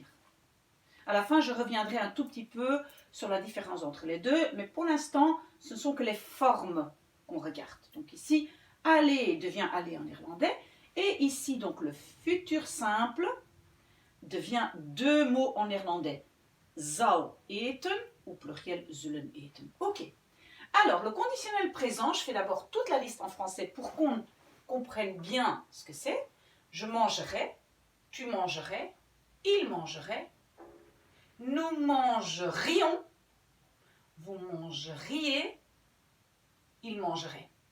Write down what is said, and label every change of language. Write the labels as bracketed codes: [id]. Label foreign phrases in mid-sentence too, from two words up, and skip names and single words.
[fr] À la fin, je reviendrai un tout petit peu sur la différence entre les deux, mais pour l'instant, ce ne sont que les formes qu'on regarde. Donc ici, aller devient aller en irlandais, et ici, donc le futur simple devient deux mots en néerlandais. [nl] Zou eten, [fr] ou pluriel [nl] zullen eten. [fr] Ok. Alors, le conditionnel présent, je fais d'abord toute la liste en français pour qu'on comprenne bien ce que c'est. Je mangerai, tu mangerais, il mangerait, nous mangerions, vous mangeriez, il mangerait.